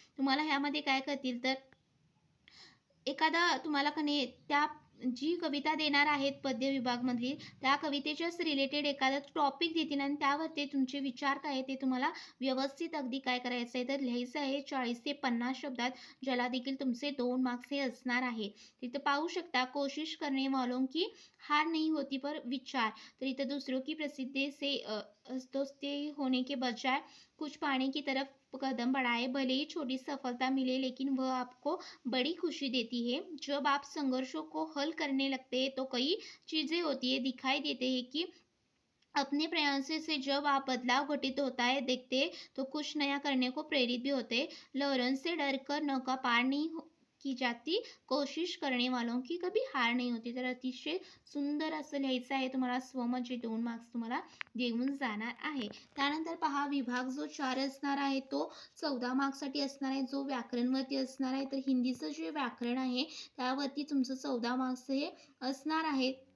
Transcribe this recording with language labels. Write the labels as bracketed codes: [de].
[mr] तुम्हाला ह्यामध्ये काय करतील तर एखादा तुम्हाला कने त्या जी कविता देणार आहेत पद्य विभागमधली त्या कवितेच्याच रिलेटेड एखादा टॉपिक देतील, आणि त्यावर ते तुमचे विचार काय आहे ते तुम्हाला व्यवस्थित अगदी काय करायचं आहे तर लिहायचं आहे 40 ते 50 शब्दात, ज्याला देखील तुमचे 2 मार्क्स हे असणार आहे. तिथं पाहू शकता, [hi] कोशिश करने वालों की हार नहीं होती पर विचार. [mr] तर इथं [hi] दूसरों की प्रसिद्धि से दोस्ती होने के बजाय कुछ पाने की तरफ कदम बढ़ाए, भले ही छोटी सफलता मिले लेकिन वह आपको बड़ी खुशी देती है। जब आप संघर्षों को हल करने लगते हैं तो कई चीज़ें होती है, दिखाई देते हैं कि अपने प्रयासों से जब आप बदलाव घटित होता है देखते हैं तो कुछ नया करने को प्रेरित भी होते हैं। लहरों से डर कर नौका पार नहीं की जाती, कोशिश करने वालों की कभी हार नहीं होती. [mr] तर अतिशय सुंदर असं लिहायचं आहे तुम्हाला स्वमत, जे 2 मार्क्स तुम्हाला देऊन जाणार आहे. त्यानंतर पहा, विभाग जो 4 असणार आहे तो 14 मार्क्ससाठी असणार आहे, जो व्याकरणवरती असणार आहे. तर हिंदीचं जे व्याकरण आहे त्यावरती तुमचं 14 मार्क्स हे असणार आहे.